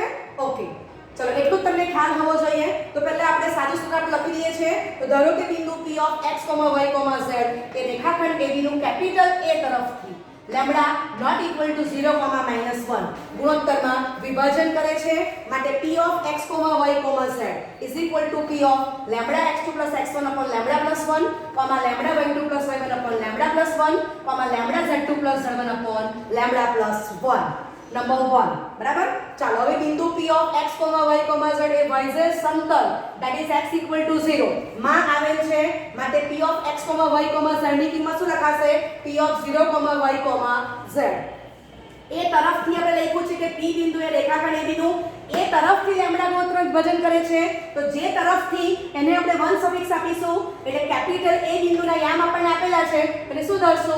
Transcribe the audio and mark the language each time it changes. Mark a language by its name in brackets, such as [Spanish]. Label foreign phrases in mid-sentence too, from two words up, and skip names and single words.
[Gujarati] ઓકે, ચલો એટલું તમને ખ્યાલ હોવો જોઈએ. તો પહેલા આપણે સાદું સૂત્ર લખી દઈએ છીએ. તો ધારો કે બિંદુ [English] P of x, y, z [Gujarati] એ રેખાખંડ AB નું કેપિટલ A તરફથી લેમ્બડા [English] not equal to [Gujarati] 0, -1 ગુણોત્તરમાં વિભાજન કરે છે. [English] માટે P of x, y, z is equal to P of લેમ્બડા x2 plus x1 upon લેમ્બડા plus 1, લેમ્બડા y2 plus y1 upon લેમ્બડા plus 1, લેમ્બડા z2 plus z1 upon લેમ્બડા plus 1. [Gujarati] નંબર 1. બરાબર? ચાલો હવે બિંદુ [English] P of x, y, z [Gujarati] એ YZ સમતલ [English] that is x equal to 0 [Gujarati] માં આવેલ છે. માટે [English] P of x, y, z [Gujarati] ની કિંમત શું લખાશે? [English] P of 0, y, z. [Gujarati] એ તરફથી આપણે લખ્યું છે કે P બિંદુ એ રેખાખંડ AB નું એ તરફથી લેમ્બડા ગુણોત્તર વિભાજન કરે છે. તો જે તરફથી એને આપણે 1 સફિક્સ આપીશું એટલે કેપિટલ A બિંદુના યામ આપણને આપેલા છે એટલે શું ધરશું?